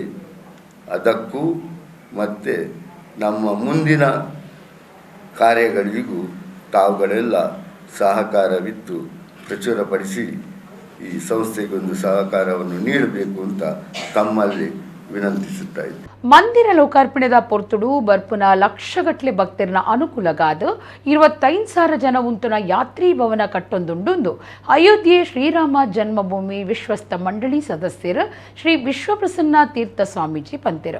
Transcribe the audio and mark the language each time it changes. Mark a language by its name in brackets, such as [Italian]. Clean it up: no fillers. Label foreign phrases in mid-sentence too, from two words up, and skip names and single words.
[Kannada] ಅದಕ್ಕೂ ಮತ್ತು ನಮ್ಮ ಮುಂದಿನ ಕಾರ್ಯಗಳಿಗೂ ತಾವುಗಳೆಲ್ಲ ಸಹಕಾರವಿತ್ತು ಪ್ರಚುರಪಡಿಸಿ ಈ ಸಂಸ್ಥೆಗೊಂದು ಸಹಕಾರವನ್ನು ನೀಡಬೇಕು ಅಂತ ತಮ್ಮಲ್ಲಿ ವಿನಂತಿಸುತ್ತಾ ಇದ್ದೆ. [Tulu] ಮಂದಿರ ಲೋಕಾರ್ಪಣೆದ ಪೊರ್ತುಡು ಬರ್ಪುನ ಲಕ್ಷಗಟ್ಲೆ ಭಕ್ತರನ ಅನುಕೂಲಗಾದ 25,000 ಜನ ಉಂತುನ ಯಾತ್ರಿ ಭವನ ಕಟ್ಟೊಂದುಂಡು ಅಯೋಧ್ಯೆ ಶ್ರೀರಾಮ ಜನ್ಮಭೂಮಿ ವಿಶ್ವಸ್ತ ಮಂಡಳಿ ಸದಸ್ಯರು ಶ್ರೀ ವಿಶ್ವಪ್ರಸನ್ನ ತೀರ್ಥ ಸ್ವಾಮೀಜಿ ಪಂತೆರು.